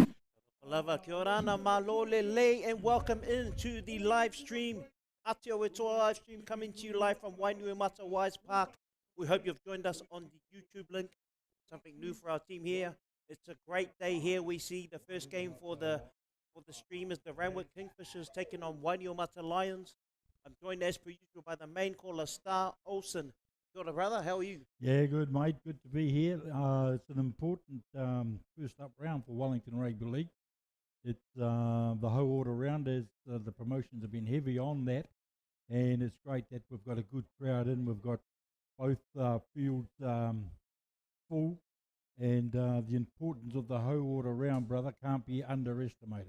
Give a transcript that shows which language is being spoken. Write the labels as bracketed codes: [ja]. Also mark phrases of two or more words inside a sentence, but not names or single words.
[en] Lava kia ora ana malole lei and welcome into the live stream. Atiawa Toa live stream coming to you live from Wainuiomata Wise Park. We hope you've joined us on the YouTube link. Something new for our team here. It's a great day here. We see the first game for the stream is the Randwick Kingfishers taking on Wainuiomata Lions. I'm joined as per usual by the main caller Star Olsen. [mi] Kia ora, [en] brother, how are you? Yeah, good, mate. Good to be here. It's an important first up round for Wellington Rugby League. It's the whole order round as the promotions have been heavy on that, and it's great that we've got a good crowd in. We've got both fields full, and the importance of the whole order round, brother, can't be underestimated.